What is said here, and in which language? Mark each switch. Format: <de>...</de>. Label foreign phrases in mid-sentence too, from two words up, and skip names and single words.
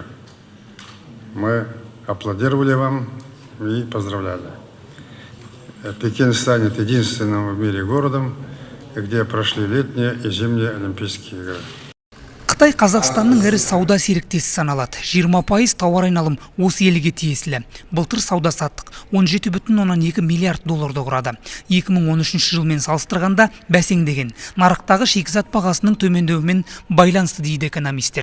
<ru>Мы аплодировали вам и поздравляли. Пекин станет единственным в мире городом, где прошли летние и зимние Олимпийские игры.</ru> <kk>Қытай Қазақстанның ірі сауда серіктесі саналады. 20% тауар айналым осы елге тиесілі. Былтыр сауда саттық 17,2 миллиард долларды құрады. 2013 жылмен салыстырғанда бәсеңдеген. Нарықтағы шикізат бағасының төмендеуімен байланысты, дейді экономистер.</kk>